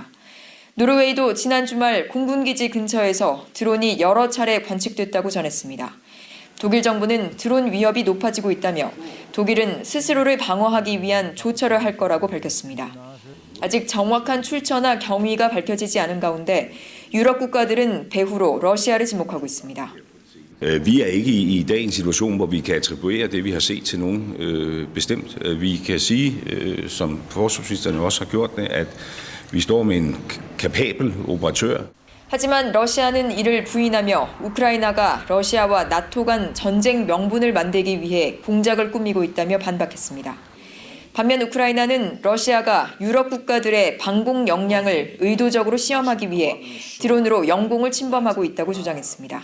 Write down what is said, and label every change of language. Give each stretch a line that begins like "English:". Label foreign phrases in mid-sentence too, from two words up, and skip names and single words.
Korean: 노르웨이도 지난 주말 공군기지 근처에서 드론이 여러 차례 관측됐다고 전했습니다. 독일 정부는 드론 위협이 높아지고 있다며 독일은 스스로를 방어하기 위한 조처를 할 거라고 밝혔습니다. 아직 정확한 출처나 경위가 밝혀지지 않은 가운데 유럽 국가들은 배후로 러시아를 지목하고 있습니다.
Danish: Vi er ikke i dag i en situation, hvor vi kan attribuere det, vi har set til nogen bestemt. Vi kan sige, som forsvarsministeren også har gjort det, at vi står med en kapabel operatør.
Korean: 하지만 러시아는 이를 부인하며 우크라이나가 러시아와 나토 간 전쟁 명분을 만들기 위해 공작을 꾸미고 있다며 반박했습니다. 반면 우크라이나는 러시아가 유럽 국가들의 방공 역량을 의도적으로 시험하기 위해 드론으로 영공을 침범하고 있다고 주장했습니다.